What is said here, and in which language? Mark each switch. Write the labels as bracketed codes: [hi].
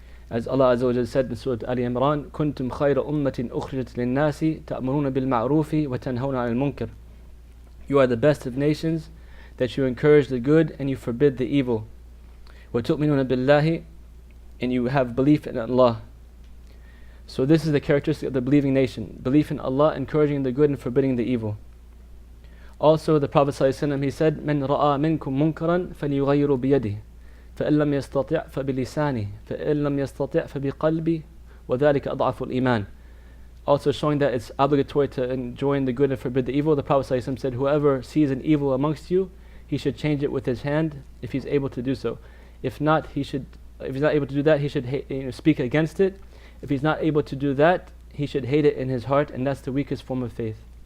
[en] As Allah Azza wa Jalla said in Surah Ali Imran, [ar] كُنْتُمْ خَيْرَ أُمَّةٍ أُخْرِجَتْ لِلنَّاسِ تَأْمُرُونَ بِالْمَعْرُوفِ وَتَنْهَوْنَ عَنِ الْمُنكَرِ. [en] You are the best of nations, that you encourage the good and you forbid the evil. [ar] وَتُؤْمِنُونَ بِاللَّهِ, [en] and you have belief in Allah. So this is the characteristic of the believing nation: belief in Allah, encouraging the good and forbidding the evil. Also, the Prophet ﷺ, he said, [ar] مَنْ رَأَى مِنْكُمْ مُنْكَرًا فَلْيُغَيِّرُ بِيَدِهِ فَإِنْ لَمْ يَسْتَطِعْ فَبِلِسَانِهِ فَإِنْ لَمْ يَسْتَطِعْ فَبِقَلْبِهِ وَذَلِكَ أَضْعَفُ الْإِيمَانِ. [en] Also showing that it's obligatory to enjoin the good and forbid the evil. The Prophet ﷺ said, whoever sees an evil amongst you, he should change it with his hand if he's able to do so. If not, if he's not able to do that, he should speak against it. If he's not able to do that, he should hate it in his heart, and that's the weakest form of faith.